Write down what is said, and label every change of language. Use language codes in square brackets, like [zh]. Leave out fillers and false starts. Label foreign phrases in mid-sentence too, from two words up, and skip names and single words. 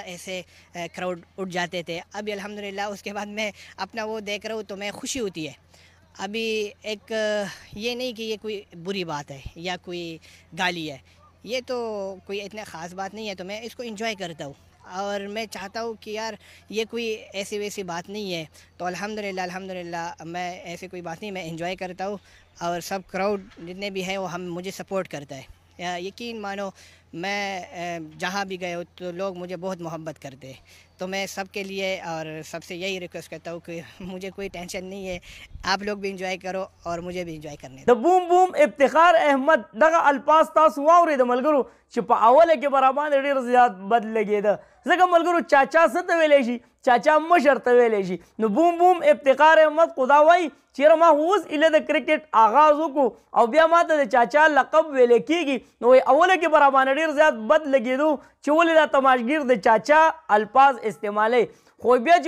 [ur] ایسے کراؤڈ اٹھ جاتے تھے ابھی الحمدللہ اس کے بعد میں اپنا وہ دیکھ رہا ہوں تو میں خوشی ہوتی ہے ابھی ایک یہ نہیں کہ یہ کوئی بری بات ہے یا کوئی گالی ہے یہ تو کوئی اتنا خاص بات نہیں ہے تو میں اس کو انجوائے کرتا ہوں اور میں چاہتا ہوں کہ یار یہ کوئی ایسی ویسی بات نہیں ہے تو الحمدللہ میں ایسی کوئی بات نہیں میں انجوائے کرتا ہوں اور سب کراؤڈ جتنے بھی ہیں وہ ہم مجھے سپورٹ کرتا ہے یقین مانو میں جہاں بھی گئے ہو تو لوگ مجھے بہت محبت کرتے ہیں تو میں سب کے لیے اور سب سے یہی ریکویسٹ کرتا ہوں کہ مجھے کوئی ٹینشن نہیں ہے آپ لوگ بھی انجوائے کرو اور مجھے بھی انجوائے کرنے [ps] د بوم بوم افتخار احمد دغه الفاظ تاسو واورئ د ملګرو چې په اوله کې به راباندې ډېر زیات بد لګېده ځکه ملګرو چاچا څه ته ویلی شي چاچا مشر ته ویلی شي نو بوم بوم افتخار احمد خو دا وایي چېرې ما اوس ایله د کرکټ آغاز وکړو او بیا ماته د چاچا لقب ویلی کېږي نو اوله کې به راباندې ډېر زیات بد لګېدو چې ولې دا تماشګیر د چاچا الفاظ استعمالی خو بیا چې